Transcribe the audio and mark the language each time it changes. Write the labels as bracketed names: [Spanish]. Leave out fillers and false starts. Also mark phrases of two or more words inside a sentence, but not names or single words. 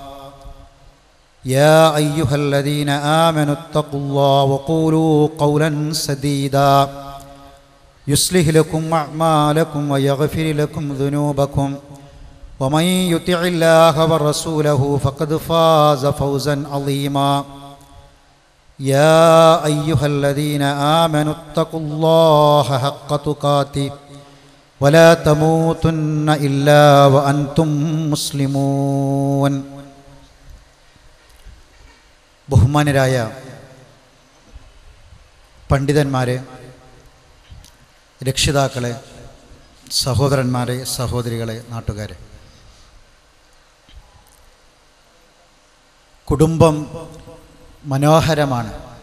[Arabic] يا أيها الذين آمنوا اتقوا الله وقولوا قولا سديدا يصلح لكم أعمالكم ويغفر لكم ذنوبكم ومن يطع الله ورسوله فقد فاز فوزا عظيما. يا أيها الذين آمنوا اتقوا الله حق تقاته ولا تموتن إلا وأنتم مسلمون. [Malayalam] ബഹുമാനരായ പണ്ഡിതന്മാരെ, രക്ഷിതാക്കളെ, സഹോദരന്മാരെ, സഹോദരികളെ, നാട്ടുകാരെ, കുടുംബം മനോഹരമാണ്.